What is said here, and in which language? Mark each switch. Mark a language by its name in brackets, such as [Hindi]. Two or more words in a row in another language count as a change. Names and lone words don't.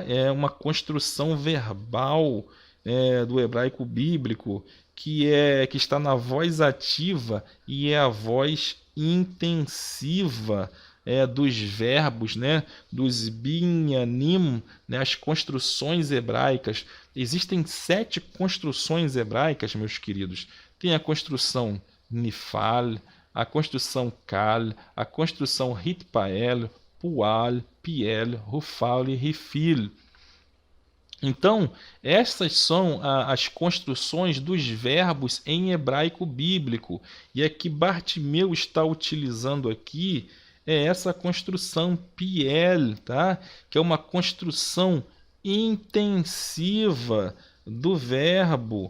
[Portuguese] É uma construção verbal do hebraico bíblico que está na voz ativa e é a voz intensiva dos verbos, né, dos binyanim, né, as construções hebraicas. Existem 7 construções hebraicas, meus queridos. Tem a construção nifal, a construção kal, a construção hitpael, pual, piel, rufal e rifil. Então, essas são as construções dos verbos em hebraico bíblico. E é que Bartimeu está utilizando aqui é essa construção piel, tá? Que é uma construção intensiva do verbo.